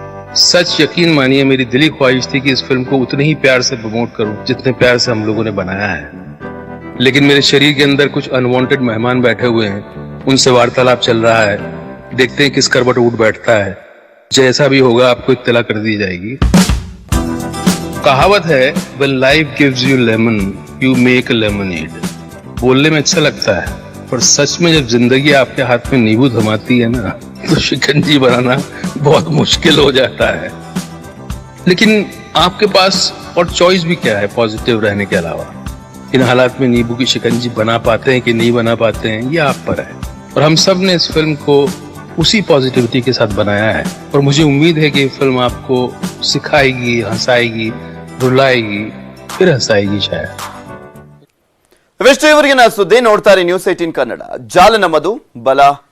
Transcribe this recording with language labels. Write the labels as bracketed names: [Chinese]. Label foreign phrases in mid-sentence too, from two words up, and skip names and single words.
[Hindi] सच यकीन मानिए, मेरी दिली ख्वाहिश थी कि इस फिल्म को उतने ही प्यार से प्रमोट करूं जितने प्यार से हम लोगों ने बनाया है। लेकिन मेरे शरीर के अंदर कुछ अनवांटेड मेहमान बैठे हुए हैं, उनसे वार्तालाप चल रहा है। देखते हैं किस करवट उठ बैठता है। जैसा भी होगा आपको इत्तला कर दी जाएगी। कहावत है, [English] when life gives you lemon, you make a lemonade। [Hindi] बोलने में अच्छा लगता है, पर सच में जब जिंदगी आपके हाथ में नींबू थमाती है ना, तो शिकंजी बनाना बहुत मुश्किल हो जाता है। लेकिन आपके पास और चॉइस भी क्या है पॉजिटिव रहने के अलावा? इन हालात में नींबू की शिकंजी बना पाते हैं कि नहीं बना पाते हैं, ये आप पर है। और हम सब ने इस फिल्म को उसी पॉजिटिविटी के साथ बनाया है। और मुझे उम्मीद है कि ये फिल्म आपको सिखाएगी, हंसाएगी, रुलाएगी, फिर हंसाएगी शायद। [Kannada] ಇವಿಷ್ಟು ಇವರಿಗಿನ ಸುದ್ದಿ. ನೋಡ್ತಾರೆ ನ್ಯೂಸ್ 18 ಕನ್ನಡ. ಜಾಲ ನಮ್ಮದು, ಬಲ